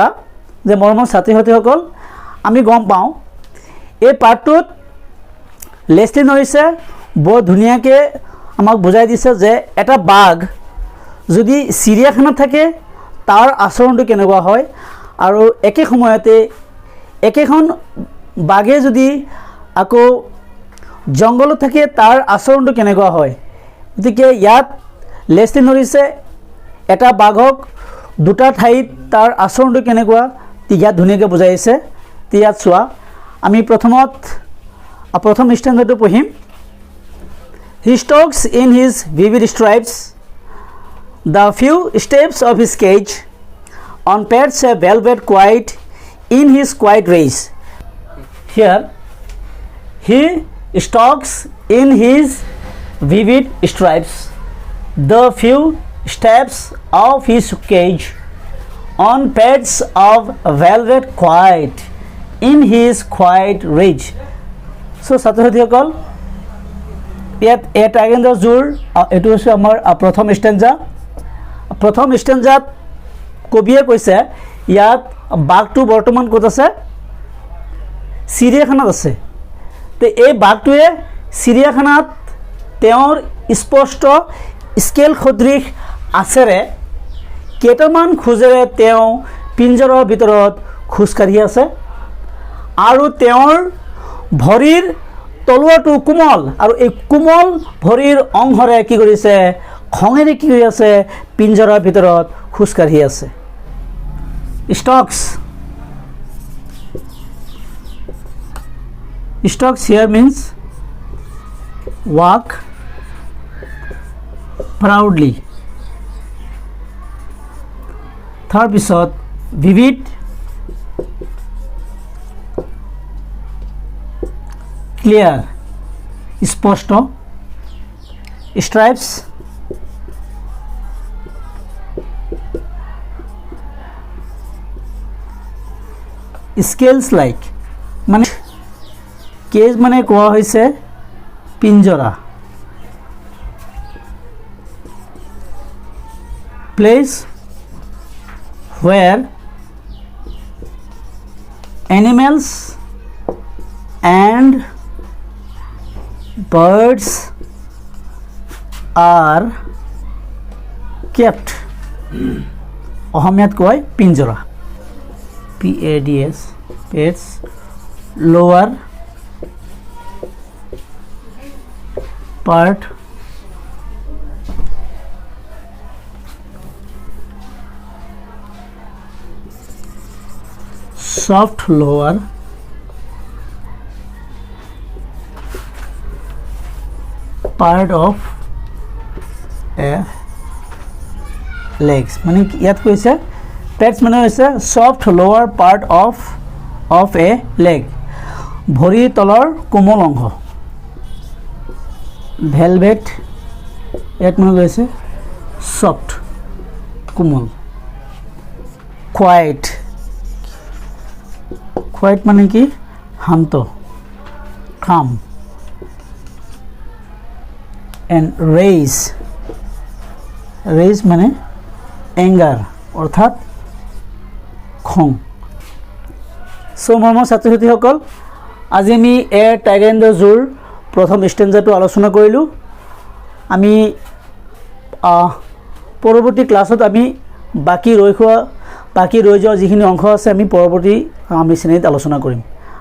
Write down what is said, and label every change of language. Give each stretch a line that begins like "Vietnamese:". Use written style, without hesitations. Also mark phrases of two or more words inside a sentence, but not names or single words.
Assamese: যে মৰমৰ ছাত্ৰ-ছাত্ৰীসকল, আমি গম পাওঁ এই পাঠটোত লেছলি নৰিছে বৰ ধুনীয়াকৈ আমাক বুজাই দিছে যে এটা বাঘ যদি চিৰিয়াখানাত থাকে তাৰ আচৰণটো কেনেকুৱা হয়, আৰু একে সময়তে একেখন বাঘে যদি আকৌ জংঘলত থাকে তাৰ আচৰণটো কেনেকুৱা হয়। গতিকে ইয়াত লেছলি নৰিছে এটা বাঘক দুটা ঠাইত তাৰ আচৰণটো কেনেকুৱা ইয়াত ধুনীয়াকৈ বুজাইছে। ইয়াত চোৱা, আমি প্ৰথম ষ্টেঞ্জাটো পঢ়িম।
English: He stalks in his vivid stripes the few steps of his cage, on pets a velvet quiet in his quiet race. Here, he stalks in his vivid stripes the few steps of his cage, on pets of velvet quiet in his quiet rage. So,
Assamese: ছাত্ৰ-ছাত্ৰীসকল, ইয়াত এ টাইগাৰ ইন দ্য জুৰ এইটো হৈছে আমাৰ প্ৰথম ষ্টেঞ্জা। প্ৰথম ষ্টেঞ্জাত কবিয়ে কৈছে ইয়াত বাঘটো বৰ্তমান ক'ত আছে? চিৰিয়াখানাত আছে। তো এই বাঘটোৱে চিৰিয়াখানাত তেওঁৰ স্পষ্ট স্কেল সদৃশ আছেৰে কেইটামান খোজেৰে তেওঁ পিঞ্জৰৰ ভিতৰত খোজকাঢ়ি আছে, আৰু তেওঁৰ ভৰিৰ তলুৱাটো কোমল, আৰু এই কোমল ভৰিৰ অংশৰে কি কৰিছে? খঙেৰে কি কৰি আছে? পিঞ্জৰাৰ ভিতৰত খোজকাঢ়ি আছে।
English: Stalks here means walk proudly. তাৰপিছত vivid, clear, স্পষ্ট, stripes, scales like,
Assamese: মানে কেজ মানে কোৱা হৈছে পিঞ্জৰা।
English: place where animals and birds are kept.
Assamese: অসমীয়াত কয় পিঞ্জৰা,
English: PADS, pets, lower part soft lower part of a legs,
Assamese: মানে ইয়াত কৈছে পেটছ মানে হৈছে
English: soft lower part of a leg,
Assamese: ভৰিৰ তলৰ কোমল অংশ। ভেলভেট ইয়াত মানে কৈছে সফ্ট কোমল। কোৱাইট মানে কি? শান্ত,
English: calm. And rage মানে anger,
Assamese: অৰ্থাৎ খং। সো মৰমৰ ছাত্ৰ-ছাত্ৰীসকল, আজি আমি এ টাইগাৰ ইন দ্য জুৰ প্ৰথম ষ্টেঞ্জাটো আলোচনা কৰিলোঁ। আমি পৰৱৰ্তী ক্লাছত আমি বাকী ৰৈ যোৱা যিখিনি অংশ আছে আমি পৰৱৰ্তী আমি শ্ৰেণীত আলোচনা কৰিম।